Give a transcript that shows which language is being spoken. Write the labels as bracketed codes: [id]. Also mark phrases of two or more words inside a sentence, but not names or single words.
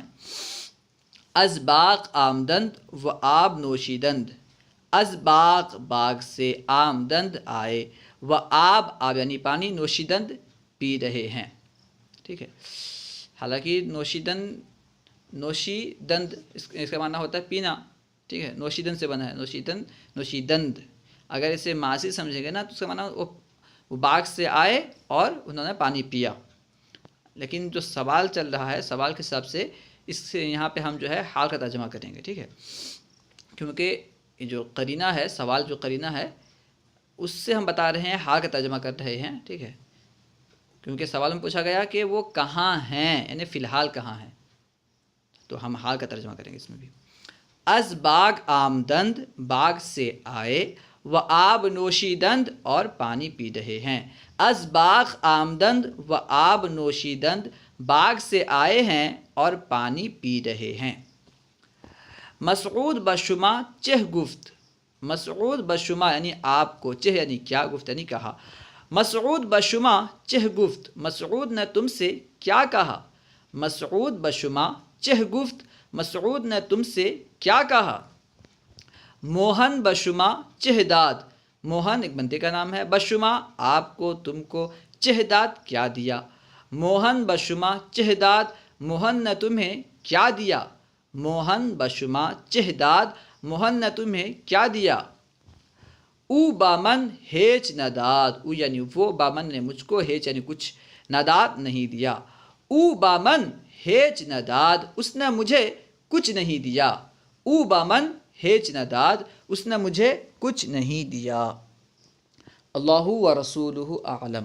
[fa] از باغ آمدند و آب نوشیدند، از باغ [ur] باغ سے، آمدند آئے، [fa] و آب [ur] آب یعنی پانی، نوشیدند پی رہے ہیں۔ ٹھیک ہے. حالانکہ نوشی دند اس کا معنی ہوتا ہے پینا. ٹھیک ہے، نوشیدن سے بنا ہے، نوشیدند. اگر اسے ماضی سمجھیں گے نا تو اس کا معنی وہ باغ سے آئے اور انہوں نے پانی پیا. لیکن جو سوال چل رہا ہے، سوال کے حساب سے اس سے یہاں پہ ہم جو ہے حال کا ترجمہ کریں گے. ٹھیک ہے، کیونکہ یہ جو قرینہ ہے، سوال جو قرینہ ہے اس سے ہم بتا رہے ہیں، حال کا ترجمہ کر رہے ہیں. ٹھیک ہے، کیونکہ سوال میں پوچھا گیا کہ وہ کہاں ہیں، یعنی فی الحال کہاں ہیں، تو ہم حال کا ترجمہ کریں گے اس میں بھی. [fa] از باغ آمدند، [ur] باغ سے آئے، [fa] و آب نوشیدند، [ur] اور پانی پی رہے ہیں. [fa] از باغ آمدند و آب نوشیدند، [ur] باغ سے آئے ہیں اور پانی پی رہے ہیں. [fa] مسعود بشما چہ گفت، [ur] مسعود بشما یعنی آپ کو، چہ یعنی کیا، گفت یعنی کہا. [fa] مسعود بشما چہ گفت، [ur] مسعود نے تم سے کیا کہا. [fa] مسعود بشما چہ گفت، [ur] مسعود نے تم سے کیا کہا. [fa] موہن بشما چہ داد، [ur] موہن ایک بندے کا نام ہے، بشما آپ کو، تم کو، [fa] چہ داد [ur] کیا دیا. [fa] موہن بشما چہ داد، [ur] موہن نے تمہیں کیا دیا. [fa] موہن بشما چہ داد، [ur] موہن نے تمہیں کیا دیا. [fa] او بامن ہیچ نداد، [ur] او یعنی وہ، بامن نے مجھ کو، ہیچ یعنی کچھ، نداد نہیں دیا. [fa] او بامن ہیچ نداد، [ur] اس نے مجھے کچھ نہیں دیا. [fa] او بامن ہیچ نداد، [ur] اس نے مجھے کچھ نہیں دیا. [ar] اللہ و رسولہ اعلم.